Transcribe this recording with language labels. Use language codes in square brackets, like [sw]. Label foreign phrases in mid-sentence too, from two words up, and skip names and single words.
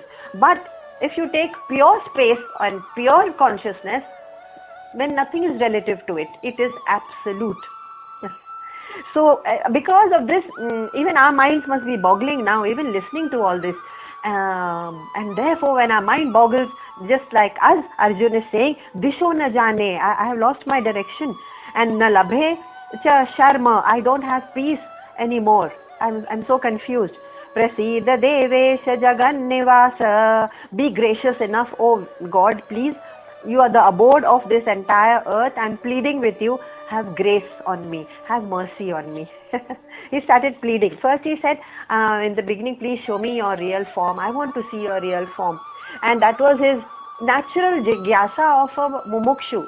[en] But if you take pure space and pure consciousness, then nothing is relative to it. It is absolute. So because of this, even our minds must be boggling now, even listening to all this. And therefore, when our mind boggles, just like us, Arjuna is saying, [sa] Disho na jane, [en] I have lost my direction. And [sa] na labhe cha sharma, [en] I don't have peace anymore. I'm so confused. [sa] Prasida devesha jagan nivasa. [en] Be gracious enough, oh God, please. You are the abode of this entire earth. I'm pleading with you. Have grace on me. Have mercy on me. He started pleading. First he said, in the beginning, please show me your real form. I want to see your real form. And that was his natural jigyasa of a mumukshu.